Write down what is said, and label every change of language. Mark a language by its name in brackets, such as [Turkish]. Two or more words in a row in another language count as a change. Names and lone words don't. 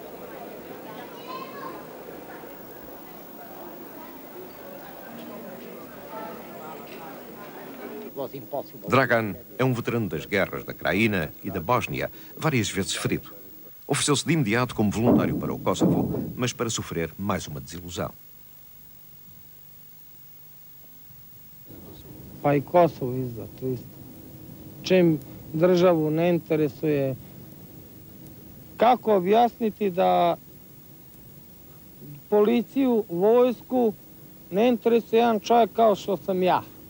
[Portuguese] Dragan é um veterano das guerras da Krajina e da Bósnia, várias vezes ferido. Ofereceu-se de imediato como voluntário para o Kosovo, mas para sofrer mais uma desilusão. [Serbian] Pa i Kosovo isto, to isto. Čim državu ne interesuje, kako objasniti da policiju, vojsku ne interesuje jedan čovjek kao što sam ja.